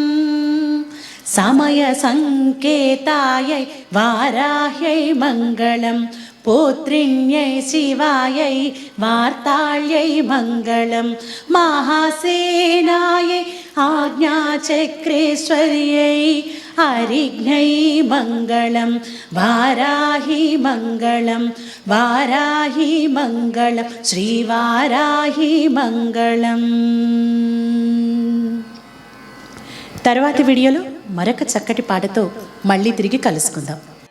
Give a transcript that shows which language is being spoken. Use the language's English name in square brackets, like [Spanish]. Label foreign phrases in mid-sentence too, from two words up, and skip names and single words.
[Sanskrit] समयसङ्केतायै वाराह्यै मङ्गलं पुत्रिण्यै शिवायै वार्ताळ्यै मङ्गलं महासेनायै आज्ञाचक्रेश्वर्यै हरिघ्नै मङ्गलं वाराही मङ्गलं वाराही मङ्गलं श्रीवाराही मङ्गलं। [Telugu] తర్వాతి వీడియోలో మరొక చక్కటి పాటతో మళ్ళీ తిరిగి కలుసుకుందాం।